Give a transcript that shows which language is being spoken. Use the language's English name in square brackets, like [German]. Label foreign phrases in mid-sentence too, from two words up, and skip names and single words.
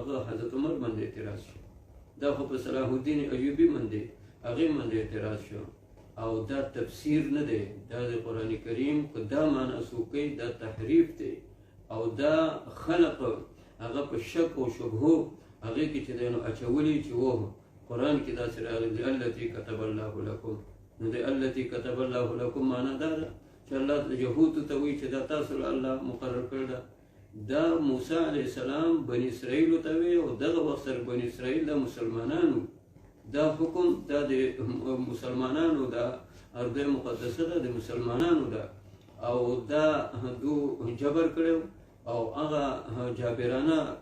[Pashto] هغه حضرت عمر باندې اعتراض شو دا خو په صلاح الدین ایوبي باندې هغې باندې اعتراض شو او دا تفسیر نه دی دا د قرآن کریم که دا معنا څوک کوي دا تحریف دی او دا خلق هغه په شک او شبهو هغې کې چې دی نو اچولي چې وه قرآن کې داسې راغلي دی [Arabic] التي كتب الله لكم [Pashto] نو د [Arabic] التي كتب الله لكم [Pashto] معنا دا ده چې الله یهودو ته وایي چې دا تاسو له الله مقرر کړی ده دا موسی [Arabic] علیه السلام [Pashto] بني اسرائیلو ته وی او دغه وخت سره بني اسرائیل د مسلمانانو دا حکم دا د مسلمانانو دا [Arabic] ارض مقدسه [Pashto] ده د مسلمانانو ده او دا دو جبر کړو او هغه جابرانه